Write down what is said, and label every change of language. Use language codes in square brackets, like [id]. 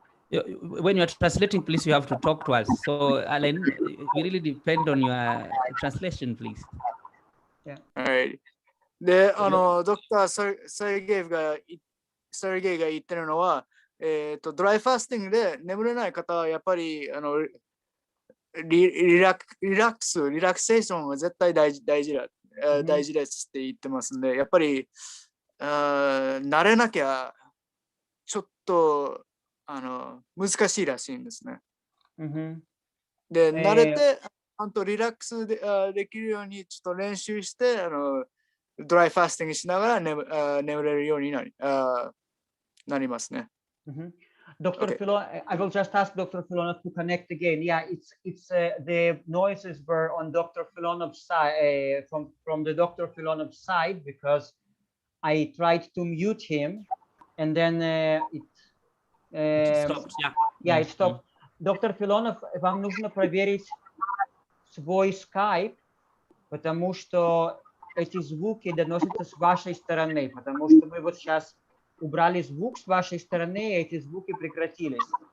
[en] When you're translating, please, you have to talk to us. So, Alan, we really depend on your translation, please. Yeah. All right. [ja] で、ドクター・サルゲイが言ってるのは、ドライファスティングで眠れない方はやっぱりリラクセーションが絶対大事ですって言ってますんで、やっぱり慣れなきゃちょっと難しいらしいんですね。で、慣れてちゃんとリラックス できるようにちょっと練習してドライファスティングしながら眠れるようになりますね。 [en] Dr. Okay. Filonov, I will just ask Dr. Filonov to connect again. Yeah, it's the noises were on Dr. Filonov's side, from the Dr. Filonov side, because I tried to mute him, and then it stopped. Yeah, it stopped. Dr. [ru] Filonov, вам нужно проверить свой Skype, потому что эти звуки доносятся с вашей стороны, потому что мы вот сейчас убрали звук с вашей стороны, и эти звуки прекратились.